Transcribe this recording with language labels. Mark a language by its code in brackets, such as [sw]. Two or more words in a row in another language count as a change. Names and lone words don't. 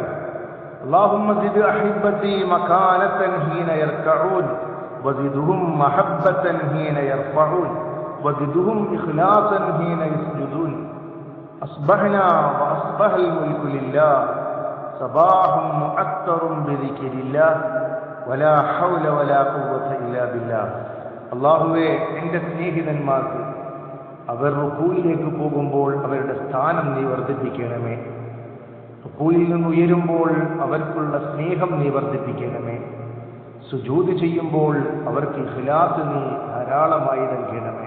[ar] اللهم زد أحبتي مكانة حين يركعون وزدهم محبة حين يرفعون وزدهم إخلاصا حين يسجدون. أصبحنا وأصبح الملك لله صباح مؤثر بذكر الله ولا حول ولا قوة إلا بالله. [ml] അള്ളാഹുവേ, എൻ്റെ സ്നേഹിതന്മാർക്ക് അവർ റുക്കൂയിലേക്ക് പോകുമ്പോൾ അവരുടെ സ്ഥാനം നീ വർദ്ധിപ്പിക്കണമേ. റുക്കൂയിൽ നിന്ന് ഉയരുമ്പോൾ അവർക്കുള്ള സ്നേഹം നീ വർദ്ധിപ്പിക്കണമേ. സുജൂദ് ചെയ്യുമ്പോൾ അവർക്ക് ഇഖ്ലാസ് നീ ധാരാളമായി നൽകണമേ.